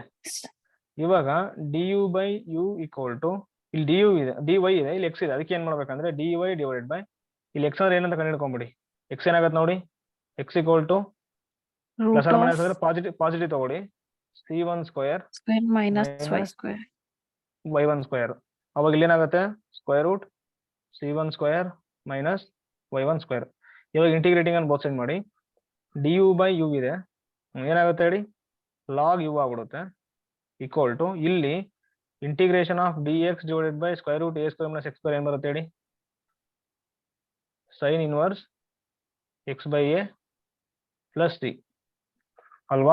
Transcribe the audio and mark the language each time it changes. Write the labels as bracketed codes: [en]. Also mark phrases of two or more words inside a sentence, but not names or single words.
[kn] ಇವಾಗ [en] d u by u equal to [kn] ಇಲ್ಲಿ [en] d u [kn] ಇದೆ, [en] d y [kn] ಇದೆ, ಇಲ್ಲಿ ಎಕ್ಸ್ ಇದೆ. ಅದಕ್ಕೆ ಏನ್ ಮಾಡ್ಬೇಕಂದ್ರೆ [en] d y divided by [kn] ಇಲ್ಲಿ ಎಕ್ಸ್ ಅಂದ್ರೆ ಏನಂತ ಕಂಡು ಹಿಡ್ಕೊಂಬಿಡಿ. ಎಕ್ಸ್ ಏನಾಗುತ್ತೆ ನೋಡಿ, [en] x equal to root plus r of [kn] ಮೈನಸ್ ಅಂದ್ರೆ ಪಾಸಿಟಿವ್ ತಗೊಳ್ಳಿ, [en] C1 square square minus y minus square. y1 square. [kn] ಅವಾಗ ಇಲ್ಲಿ ಏನಾಗುತ್ತೆ [en] square root C1 square minus y1 square. [kn] ಇವಾಗ ಇಂಟಿಗ್ರೇಟಿಂಗ್ ಅನ್ನು [en] both side [kn] ಮಾಡಿ, [en] d u by u [kn] ಇದೆ, ಏನಾಗುತ್ತೆ ಹೇಳಿ, [en] log u [kn] ಆಗ್ಬಿಡುತ್ತೆ [en] equal to [kn] ಇಲ್ಲಿ [en] integration of d x divided by square root a square minus x square [kn] ಏನ್ ಬರುತ್ತೆ ಹೇಳಿ, [en] sine inverse x by a plus c [kn] ಅಲ್ವಾ?